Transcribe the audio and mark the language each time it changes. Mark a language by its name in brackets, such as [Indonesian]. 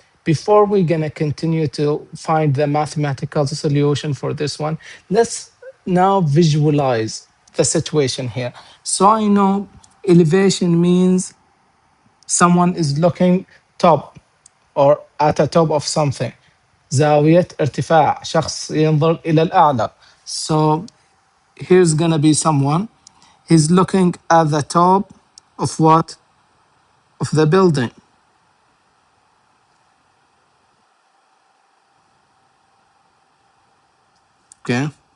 [English] Before we're gonna continue to find the mathematical solution for this one, let's now visualize the situation here. So I know elevation means someone is looking top or at the top of something. [Arabic] زاوية ارتفاع شخص ينظر إلى الأعلى. [English] So here's gonna be someone. He's looking at the top of what? Of the building. Okay.